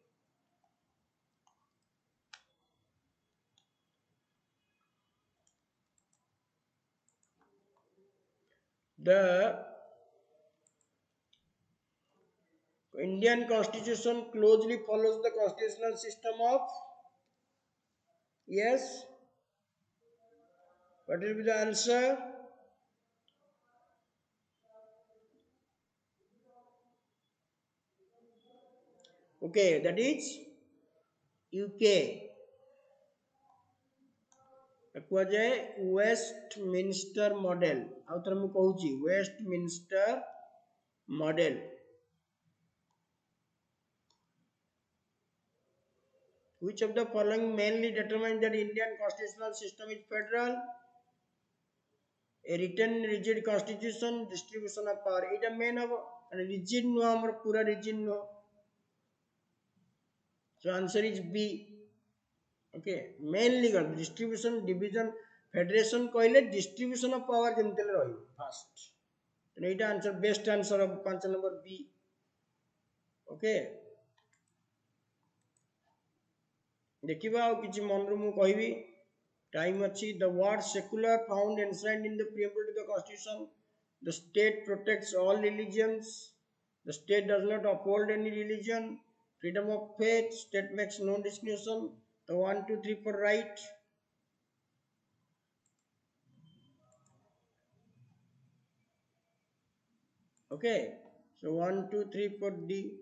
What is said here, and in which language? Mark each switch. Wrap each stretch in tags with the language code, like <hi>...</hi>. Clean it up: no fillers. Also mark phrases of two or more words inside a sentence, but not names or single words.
<en>The Indian Constitution closely follows the constitutional system of, yes. What will be the answer? Okay, that is UK.</en> <or>କୁହାଯାଏ ୱେଷ୍ଟମିନିଷ୍ଟର ମଡେଲ। ଆଉ ଥରେ ମୁଁ କହୁଛି ୱେଷ୍ଟମିନିଷ୍ଟର ମଡେଲ।</or> <en>Which of the following mainly determines that Indian constitutional system is federal? A written rigid constitution, distribution of power।</en> <or>ଏଇଟା main ହବ, rigid ନୁହଁ ଆମର, ପୁରା rigid ନୁହଁ।</or> <en>So answer is B। Okay, mainly distribution, division, federation कहले distribution of power</en> <or>ଯେମିତି ହେଲେ ରହିବ</or> <en>first।</en> <or>ତେଣୁ ଏଇଟା</or> <en>answer, best answer of 5 number B।</en> <or>Okay, देखिबा ଆଉ କିଛି ମନରୁ ମୁଁ କହିବି, time ଅଛି।</or> <en>The word secular found enshrined in the preamble to the constitution। The state protects all religions। The state does not uphold any religion। Freedom of faith। State makes no discrimination। The 1, 2, 3 for right। Okay, so 1, 2, 3 for D।</en>